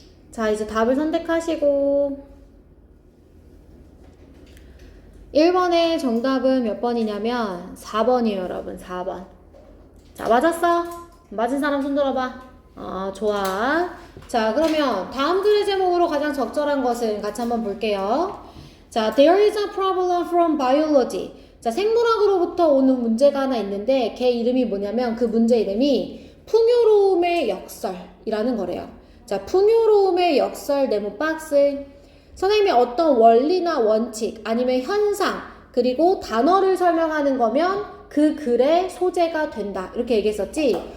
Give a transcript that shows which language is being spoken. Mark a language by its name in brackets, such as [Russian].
[Korean] 자, 이제 답을 선택하시고 1번의 정답은 몇 번이냐면 4번이에요 여러분. 4번. 자, 맞았어? 맞은 사람 손 들어봐. 좋아. 자, 그러면 다음 글의 제목으로 가장 적절한 것을 같이 한번 볼게요. [English] 자, there is a problem from biology. [Korean] 자, 생물학으로부터 오는 문제가 하나 있는데 걔 이름이 뭐냐면 그 문제 이름이 풍요로움의 역설이라는 거래요. 자, 풍요로움의 역설 네모 박스. 선생님이 어떤 원리나 원칙 아니면 현상 그리고 단어를 설명하는 거면 그 글의 소재가 된다. 이렇게 얘기했었지.